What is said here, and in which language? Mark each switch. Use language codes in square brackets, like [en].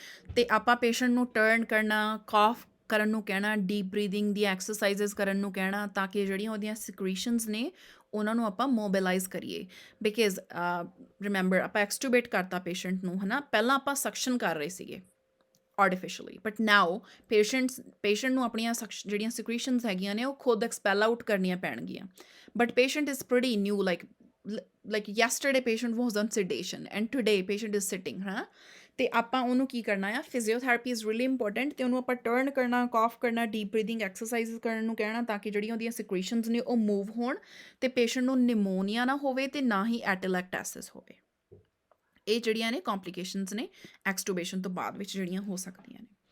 [pa] ਅਤੇ ਆਪਾਂ ਪੇਸ਼ੈਂਟ ਨੂੰ ਟਰਨ ਕਰਨਾ, ਕਾਫ ਕਰਨ ਨੂੰ ਕਹਿਣਾ, ਡੀਪ ਬਰੀਦਿੰਗ ਦੀ ਐਕਸਰਸਾਈਜ਼ਸ ਕਰਨ ਨੂੰ ਕਹਿਣਾ, ਤਾਂ ਕਿ ਜਿਹੜੀਆਂ ਉਹਦੀਆਂ ਸਿਕ੍ਰੀਸ਼ਨਸ ਨੇ ਉਹਨਾਂ ਨੂੰ ਆਪਾਂ ਮੋਬਿਲਾਈਜ਼ ਕਰੀਏ। [en] because remember [pa] ਆਪਾਂ ਐਕਸਟੂਬੇਟ ਕਰਤਾ ਪੇਸ਼ੈਂਟ ਨੂੰ, ਹੈ ਨਾ, ਪਹਿਲਾਂ ਆਪਾਂ ਸਕਸ਼ਨ ਕਰ ਰਹੇ ਸੀਗੇ ਆਰਟੀਫਿਸ਼ਲੀ, ਬਟ ਨਾਓ ਪੇਸ਼ੈਂਟ ਨੂੰ ਆਪਣੀਆਂ ਜਿਹੜੀਆਂ ਸਿਕ੍ਰੀਸ਼ਨਸ ਹੈਗੀਆਂ ਨੇ ਉਹ ਖੁਦ ਐਕਸਪੈਲ ਆਊਟ ਕਰਨੀਆਂ ਪੈਣਗੀਆਂ। [en] but patient is pretty new, like yesterday patient was on sedation and today patient is sitting, [pa] ਹੈ ਨਾ। ਅਤੇ ਆਪਾਂ ਉਹਨੂੰ ਕੀ ਕਰਨਾ ਆ, [en] physiotherapy is really important, [pa] ਅਤੇ ਉਹਨੂੰ ਆਪਾਂ ਟਰਨ ਕਰਨਾ, ਕਾਫ ਕਰਨਾ, ਡੀਪ ਬਰੀਦਿੰਗ ਐਕਸਰਸਾਈਜ਼ ਕਰਨ ਨੂੰ ਕਹਿਣਾ, ਤਾਂ ਕਿ ਜਿਹੜੀਆਂ ਉਹਦੀਆਂ ਸਿਕ੍ਰੀਸ਼ਨਸ ਨੇ ਉਹ ਮੂਵ ਹੋਣ ਅਤੇ ਪੇਸ਼ੈਂਟ ਨੂੰ ਨਿਮੋਨੀਆ ਨਾ ਹੋਵੇ ਅਤੇ ਨਾ ਹੀ ਐਟਲੈਕਟੈਸਿਸ ਹੋਵੇ। ਇਹ ਜਿਹੜੀਆਂ ਨੇ ਕੰਪਲੀਕੇਸ਼ਨਸ ਨੇ ਐਕਸਟੂਬੇਸ਼ਨ ਤੋਂ ਬਾਅਦ ਵਿੱਚ ਜਿਹੜੀਆਂ ਹੋ ਸਕਦੀਆਂ ਨੇ।